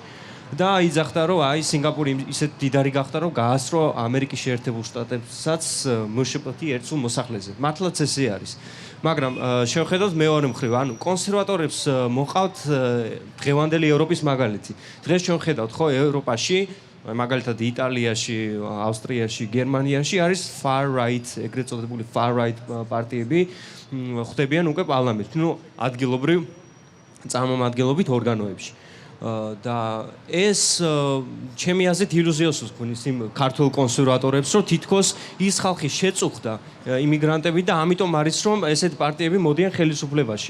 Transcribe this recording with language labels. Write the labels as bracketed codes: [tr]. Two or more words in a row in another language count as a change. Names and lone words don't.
[ka] და იძახდა რომ აი სინგაპური ისეთ დიდარი გახდა რომ გაასწრო ამერიკის შეერთებულ შტატებსაც მშპ-ი ერთსულ მოსახლეზე. მართლაც ესე არის. მაგრამ შევხედოთ მეორე მხრივ, ანუ კონსერვატორებს მოყავთ დღევანდელი ევროპის მაგალითი. დღეს შევხედავთ ხო ევროპაში მაგალითად იტალიაში, ავსტრიაში, გერმანიაში არის [en] far right, [ka] ეგრეთ წოდებული [en] far right [ka] პარტიები ხვდებიან უკვე პარლამენტში, ნუ ადგილობრივ წარმომადგენლობით ორგანოებში. და ეს ჩემი აზრით ილუზიას უქმნის იმ ქართულ კონსერვატორებს, რომ თითქოს ის ხალხი შეწუხდა იმიგრანტები და ამიტომ არის რომ ესეთი პარტიები მოდიან ხელისუფლებაში.